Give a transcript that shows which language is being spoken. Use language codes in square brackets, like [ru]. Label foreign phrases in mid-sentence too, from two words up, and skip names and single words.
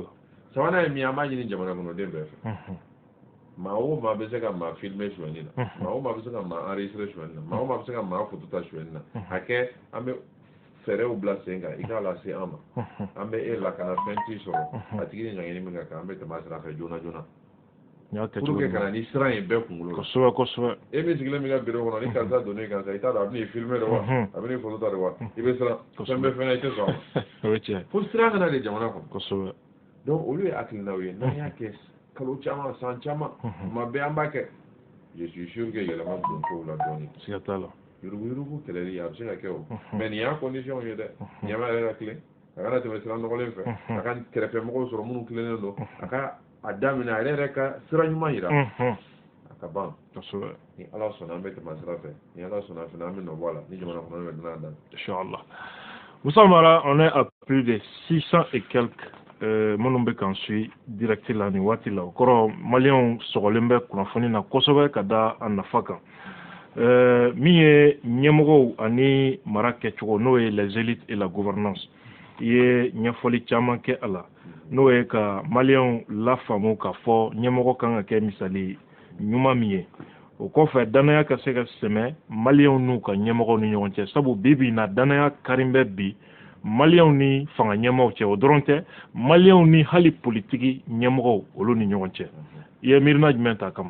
[bm] sabanan ye min an b'a ɲini jamana kɔnɔden bɛɛ fɛ maa o maa bɛ se ka maa filmer sonyɛni na maa o maa bɛ se ka maa enregistrer sonyɛni na maa o maa bɛ se ka maa photo ta sonyɛni na a kɛ an bɛ fɛɛrɛw bila sen kan i k'a lase an ma an bɛ e lakana fɛn t'i sɔrɔ a tigi ni ɲangini min ka kan an bɛ tɛmɛ a sira fɛ joona joona [fr] pour que [bm] kana ni siran in bɛɛ kunkolo la kosɛbɛ kosɛbɛ e min sigilen bɛ ka bureau kɔnɔ ni karisa donnen kan sa i t'a dɔn a bɛn'i filmer de wa a bɛn'i photo ta de wa i bɛ siran fɛn bɛɛ fɛnɛ i tɛ sɔn a ma o ye tiɲɛ fo siran kana de jamana kɔnɔ kosɛbɛ donc olu ye hakilinaw ye n'an y'a kɛ kalo caman san caman tuma bɛɛ an b'a kɛ [fr] je suis sûr que [bm] yɛlɛma don kow la dɔɔnin siga t'a la yuruguyurugu kɛlɛli a bɛ se ka kɛ o mais nin y'a condition ye dɛ ɲɛma yɛrɛ ka tilen a kana tɛmɛ sira nɔgɔlen fɛ a ka kɛrɛfɛmɔgɔw sɔrɔ minnu tilennen don a ka a daminɛ a yɛrɛ ka sira ɲuman yira a ka ban kosɛbɛ ni ala sɔnna an bɛ tɛmɛ sira fɛ ni ala sɔnna fana an bɛ nɔ bɔ a la ni jamana kɔnɔ bɛ dilan dan inchallah Moussa Mara, [fr] on est à plus de 600 et quelques [bm] minnu bɛ k'an [fr] suit direct [bm] la nin waati la o kɔrɔ maliyɛnw sɔgɔlen bɛ kunnafoni na kosɛbɛ ka da a nafa kan min ye ɲɛmɔgɔw ani mara kɛcogo n'o ye [fr] les élites et la gouvernance [bm] i ye ɲɛfɔli caman kɛ a la n'o ye ka maliyɛnw lafaamu k'a fɔ ɲɛmɔgɔ kan ka kɛ misali ɲuman min ye o kɔfɛ danaya ka se ka sɛmɛ maliyɛnw n'u ka ɲɛmɔgɔw ni ɲɔgɔn cɛ sabu bi na danaya karin bɛ bi maliyɛnw ni fanga ɲɛmɔgɔw cɛ o dɔrɔn tɛ maliyɛnw ni hali politiki ɲɛmɔgɔw olu ni ɲɔgɔn cɛ i ye miirina jumɛn ta kama